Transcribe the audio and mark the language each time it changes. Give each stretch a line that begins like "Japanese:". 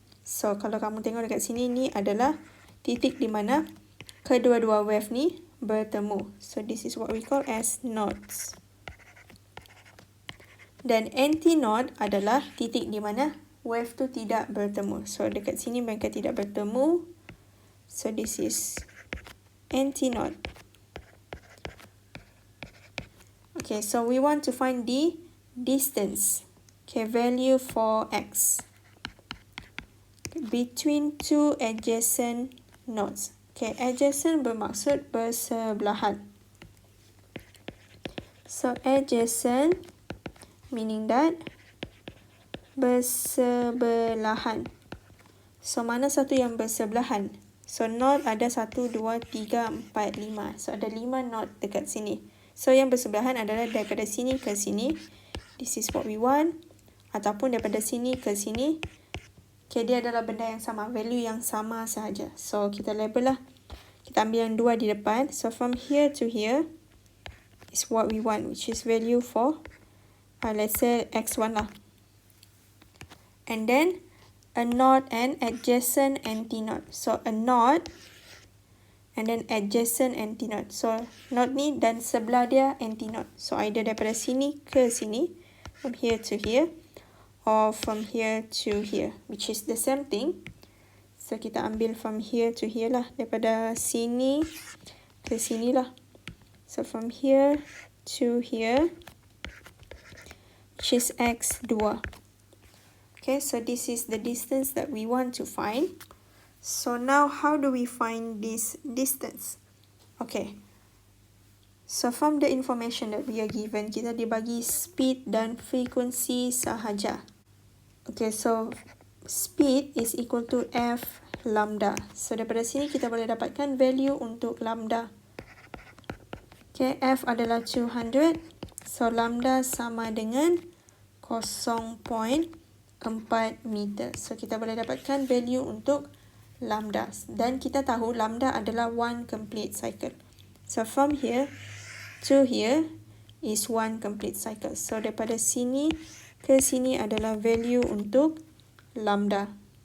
Malay: So kalau kamu tengok dekat sini, ni adalah titik di mana kedua-dua wave ni bertemu.
English: So this is what we call as nodes.
Malay: Dan antinode adalah titik di mana wave tu tidak bertemu. So dekat sini mereka tidak bertemu.
English: So this is antinode. Okay, so we want to find the distance. Okay, value for x between two adjacent nodes.
Malay: Okay, adjacent bermaksud bersebelahan.
English: So adjacent meaning that bersebelahan.
Malay: So mana satu yang bersebelahan? So node ada 1, 2, 3, 4, 5. So ada 5 node dekat sini. So yang bersebelahan adalah daripada sini ke sini.
English: This is what we want.
Malay: Ataupun daripada sini ke sini. Okay, dia adalah benda yang sama, value yang sama sahaja. So kita label lah. Kita ambil yang 2 di depan.
English: So from here to here is what we want, which is value for let's say x1 lah. And then a node and adjacent antinode. So a node and then adjacent antinode.
Malay: So node ni dan sebelah dia antinode.
English: So either
Malay: daripada sini ke sini,
English: from here to here, or from here to here, which is the same thing.
Malay: So kita ambil
English: from here to here
Malay: lah, daripada sini ke sini lah.
English: So from here to here, which is x2. Okay, so this is the distance that we want to find. So now how do we find this distance? Okay, so from the information that we are given,
Malay: kita dibagi speed dan frequency sahaja.
English: Okay, so speed is equal to f lambda.
Malay: So daripada sini kita boleh dapatkan value untuk lambda. Okay, f adalah 200. So lambda sama dengan 0.4 meter. So kita boleh dapatkan value untuk lambda. Dan kita tahu lambda adalah
English: one complete cycle. So from here to here is one complete cycle.
Malay: So daripada sini ke sini adalah value untuk lambda.